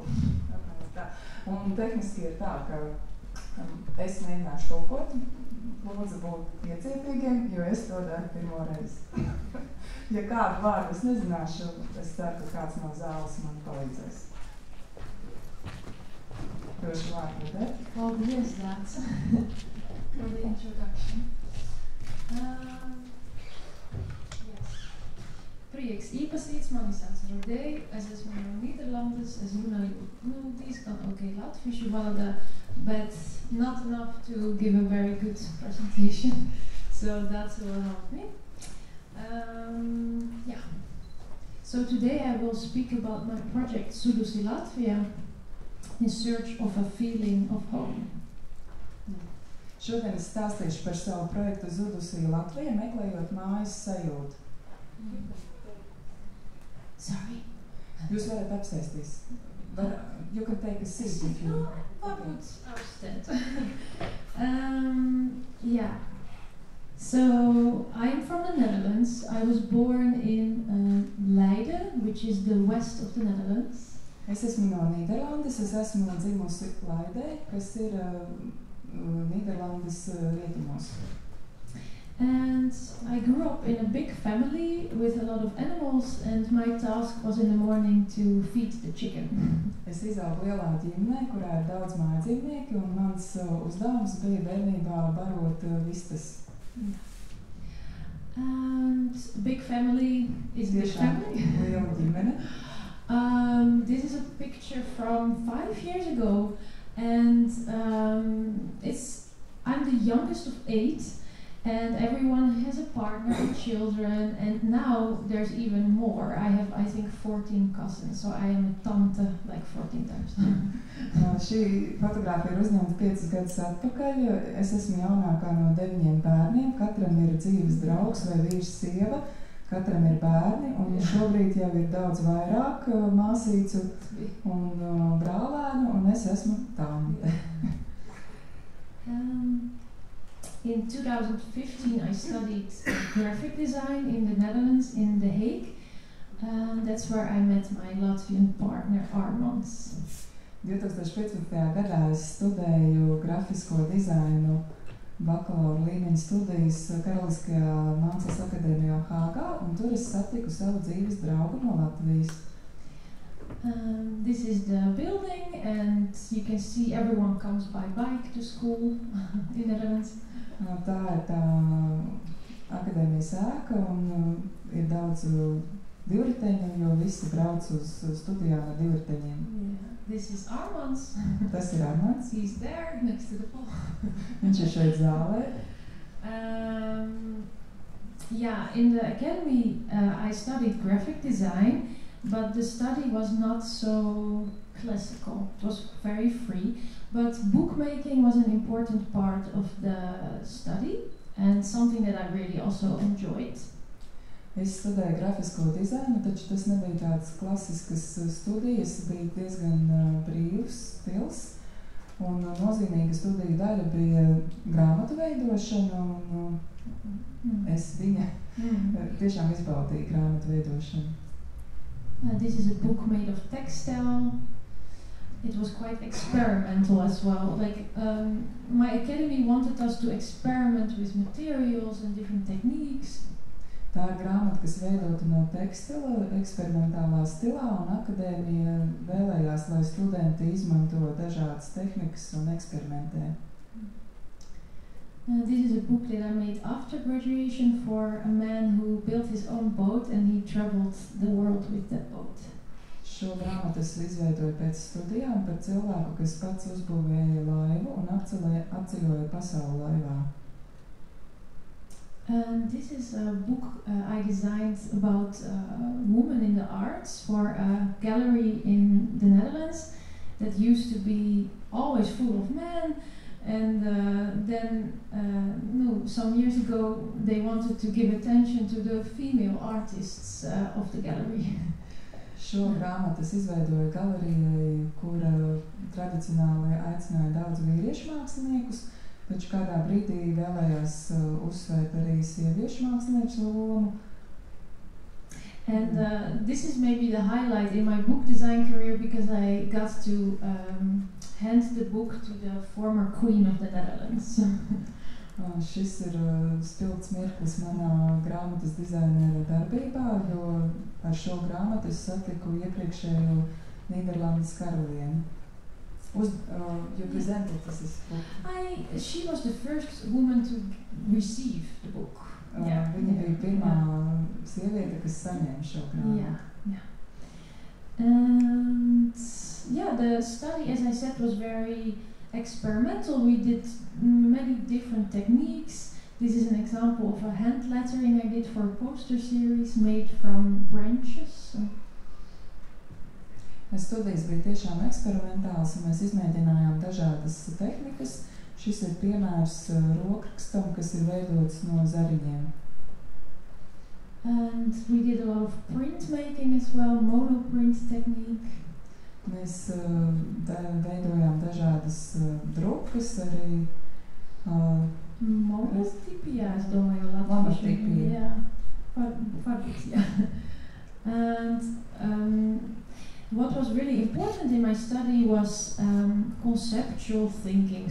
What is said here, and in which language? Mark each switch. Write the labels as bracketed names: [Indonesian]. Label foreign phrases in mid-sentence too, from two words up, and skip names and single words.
[Latvian] Un tehniski ir tā, ka es mēģināšu tulkot, lūdzu būt iecietīgiem, jo es to daru pirmo reizi. Ja kādu vārdu es nezināšu, es ceru, ka kāds no zāles man palīdzēs. Došu vārdu Raudē. Paldies, Dāca, [English] for the introduction. [Latvian] Prieks iepazīts, mani sauc Raudē, es esmu no Nīderlandes, es runāju diezgan ok latviešu valodā, [English] but not enough to give a very good presentation, so that will help me. So today I will speak about my project Zudusi Latvia, in search of a feeling of home. [Latvian] Šodien es stāstīšu par savu projektu Zudusi Latvia, meklējot mājas sajūtu. [English] Sorry? [Latvian] Jūs varat apsēsties. [English] You can take a seat if you... [Latvian] Varbūt apstāt. Yeah. [English] So, I'm from the Netherlands. I was born in Leiden, which is the west of the Netherlands. [Latvian] Es esmu no Nīderlandes, es esmu dzimusi Leidē, kas ir Nīderlandes rietumos. [English] And I grew up in a big family with a lot of animals, and my task was in the morning to feed the chicken. [Latvian] Es izaugu lielā ģimenē, kurā ir daudz mājdzīvnieki, un mans uzdevums bija bērnībā barot vistas. [English] And big family is big family. [Latvian] Liela ģimene. [English] This is a picture from 5 years ago, and I'm the youngest of 8, and everyone has a partner and children, and now there's even more. I have, I think, 14 cousins, so I am a tante like 14 times. [Latvian] Šī fotogrāfija ir uzņemta 5 gadus atpakaļ. Es esmu jaunākā no 9 bērniem. Katram ir dzīves draugs vai vīrs sieva. Katram ir bērni, un šobrīd jau ir daudz vairāk māsīcu un brālēnu, un es esmu tante. [English] In 2015, I studied graphic design in the Netherlands, in The Hague. That's where I met my Latvian partner, Armand. [Latvian] 2015. gadā es studēju grafisko dizainu bakalaura līmeņa studijas Karaliskajā Mākslas akadēmijā Hāgā, un tur es satiku savu dzīves draugu no Latvijas. [English] This is the building, and you can see everyone comes by bike to school in the Netherlands. [Latvian] Tā ir tā akadēmijas ēka, un ir daudz divriteņu, jo visi brauc uz studijām ar divriteņiem. [English] Yeah. This is Armand's. [Latvian] Tas ir Armands. [English] He's there next to the pole. [Latvian] Viņš ir šeit zālē. [English] Yeah, in the academy I studied graphic design, but the study was not so classical. It was very free, but bookmaking was an important part of the study and something that I really also enjoyed. [Latvian] Es studēju grafisko dizainu, taču tas nebija tāds klasiskas studijas, bija diezgan brīvs stils. Un nozīmīga studiju daļa bija grāmatu veidošana, un es tiešām izbaudīju grāmatu veidošanu. [English] This is a book made of textile. It was quite experimental as well. Like my academy wanted us to experiment with materials and different techniques. [Latvian] Tā ir grāmata, kas veidota no tekstila, eksperimentālā stilā, un akadēmija vēlējās, lai studenti izmanto dažādas tehnikas un eksperimentē. [English] This is a book that I made after graduation for a man who built his own boat and he traveled the world with that boat. [Latvian] Šo grāmatu es izveidoju pēc studijām par cilvēku, kas pats uzbūvēja laivu un apceļoja pasauli laivā. [English] This is a book I designed about women in the arts for a gallery in the Netherlands that used to be always full of men, and then some years ago they wanted to give attention to the female artists of the gallery. [Latvian] Šo grāmatu es izveidoju galerijai, kura tradicionāli aicināja daudz vīriešu māksliniekus, taču kādā brīdī vēlējās uzsvērt arī sieviešu mākslinieku lomu. [English] And this is maybe the highlight in my book design career because I got to hand the book to the former queen of the Netherlands. [Latvian] Šis ir spilgts mirklis manā grāmatas dizainera darbībā, jo ar šo grāmatu es satiku iepriekšējo Nīderlandes karalieni. [English] You presented this book. She was the first woman to receive the book. [Latvian] Viņa bija pirmā sieviete, kas saņēma šo grāmatu. [English] And the study, as I said, was very experimental. We did many different techniques. This is an example of a hand lettering I did for a poster series made from branches. [Latvian] Studijas bija tiešām eksperimentāls, un mēs izmēģinājām dažādas tehnikas. Šis ir piemērs rokrakstam, kas ir veidots no zariņiem. [English] And we did a lot of printmaking as well, monoprint technique. [Latvian] Mēs veidojām dažādas drukas, arī monotipija, es domāju, monotipija. [English] And what was really important in my study was conceptual thinking.